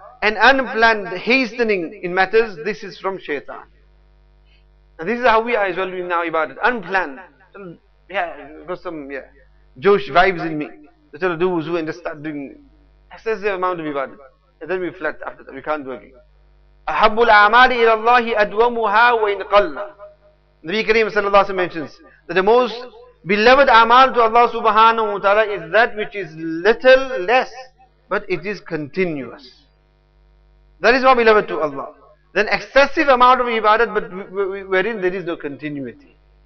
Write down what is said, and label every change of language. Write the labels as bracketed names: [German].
[English] And unplanned hastening in matters, this is from shaitan. And this is how we are as well doing now ibadat. Unplanned. Got some Josh vibes in me. They tell to do wuzu and just start doing excessive amount of ibadat. And then we flat after that, we can't do again. [Arabic] أحب الأعمال إلى الله أدومها وإن قل. [English] Nabi Kareem sallallahu alaihi wasallam mentions that the most beloved amal to Allah subhanahu wa ta'ala is that which is little less, but it is continuous. That is more beloved to Allah. Then excessive amount of ibadat, but wherein there is no continuity.